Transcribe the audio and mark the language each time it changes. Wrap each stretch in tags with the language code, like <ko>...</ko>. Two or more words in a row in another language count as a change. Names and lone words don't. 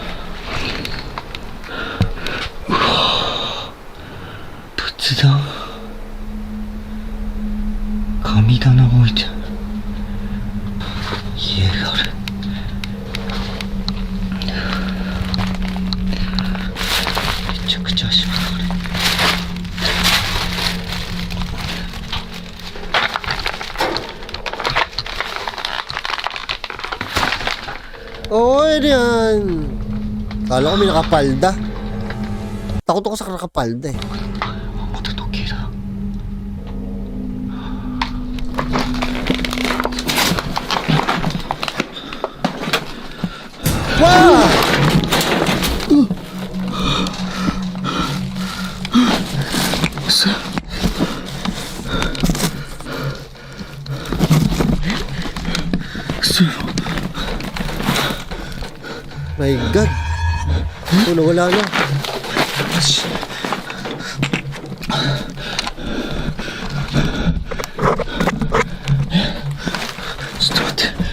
<ja>うわぁ、仏壇、神棚が置いてある。家がある。めちゃくちゃ足が悪い。</ja> <tl>Oo, ano yan? Kala ko may nakapalda. Takot ako sa nakapalda eh.</tl> <ja>また時計だ。</ja> <en>Wow! My God.</en> <tl>Oh, nawala na.</tl> <ja>ちょっと待って。</ja>